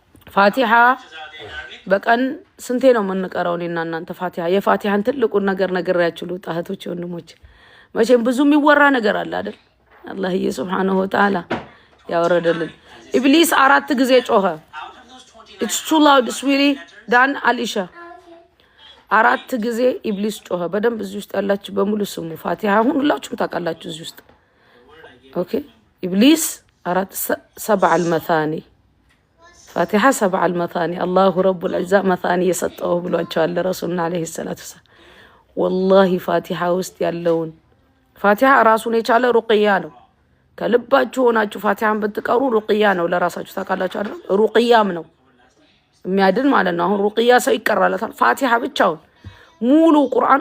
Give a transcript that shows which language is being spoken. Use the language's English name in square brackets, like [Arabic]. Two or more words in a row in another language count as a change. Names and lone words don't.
[Amharic] ፋቲሃ በቀን ስንቴ ነው የምንቀራው እኔና እናንተ ፋቲሃ? የፋቲሃን ትልቁን ነገር ነግሬያችሁ ልውጣ እህቶቼ ወንድሞቼ። መቼም ብዙ የሚወራ ነገር አለ አይደል? አላህዬ [Arabic] سبحانه وتعالى [Amharic] ያወረደልን። ኢብሊስ 4 ጊዜ ጮኸ። [English] it's too loud sweetie [Amharic] ዳን አሊሻ 4 ጊዜ ኢብሊስ ጮኸ። በደንብ እዚህ ውስጥ ያላችሁ በሙሉ ስሙ። ፋቲሃ ሁላችሁም ታውቃላችሁ እዚህ ውስጥ ኦኬ። ኢብሊስ 7 المثاني ፋቲሃ 7 [Arabic] المثاني الله رب العزة مثاني [Amharic] የሰጠው ብሏቸዋል ረሱልና [Arabic] عليه الصلاة والسلام። [Amharic] ወላሂ ፋቲሃ ውስጥ ያለውን ፋቲሃ ራሱን የቻለ ሩቅያ ነው። ከልባችሁ ሆናችሁ ፋቲሃን ብትቀሩ ሩቅያ ነው። ለራሳችሁ ታውቃላችሁ አይደል? ሩቅያም ነው የሚያድን ማለት ነው። አሁን ሩቅያ ሰው ይቀራላታል። ፋቲሃ ብቻውን ሙሉ ቁርአን